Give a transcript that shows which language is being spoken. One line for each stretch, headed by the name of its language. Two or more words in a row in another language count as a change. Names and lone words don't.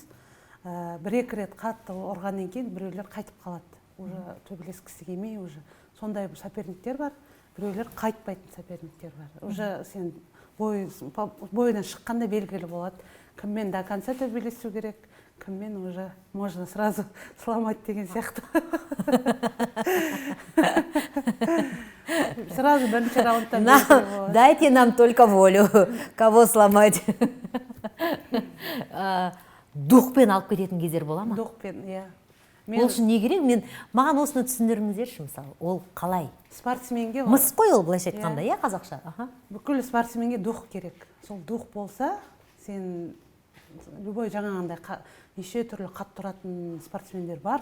Kazakh: Бір-екі рет қатты ұрғаннан кейін біреулер қайтып қалады. Уже төбелескісі келмей, уже сондай соперниктер бар. Біреулер қайтпайтын соперниктер бар. Уже сен бойынан шыққанда белгілі болады. Кіммен
Russian: до конца
Kazakh: төбелесу керек, кіммен
Russian: уже можно сразу сломать
Kazakh: деген сияқты. Сразу бірінші раундтан белгілі болады.
Russian: Дайте нам только волю, кого сломать.
Kazakh: Духпен алып кететін кездер бола ма? Духпен, иә. Ол үшін не керек? Маған осыны түсіндіріңіздерші, мысалы, ол қалай? Спортсменге... Мыс қой ол, былайша айтқанда, иә, қазақша? Бүкіл спортсменге дух керек. Сол дух болса, сен любой жаңағындай неше түрлі қатты тұратын спортсмендер бар.